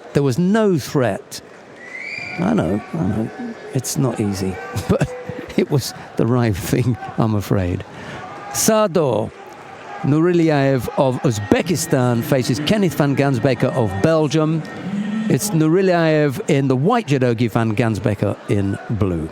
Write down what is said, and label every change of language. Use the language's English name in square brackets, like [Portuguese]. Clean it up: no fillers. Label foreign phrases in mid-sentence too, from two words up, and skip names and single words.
[English] There was no threat. I know. It's not easy. But it was the right thing, I'm afraid. Sado Nurilyaev of Uzbekistan faces Kenneth van Gansbeker of Belgium. It's Nurilyaev in the white judogi, van Gansbeker in blue.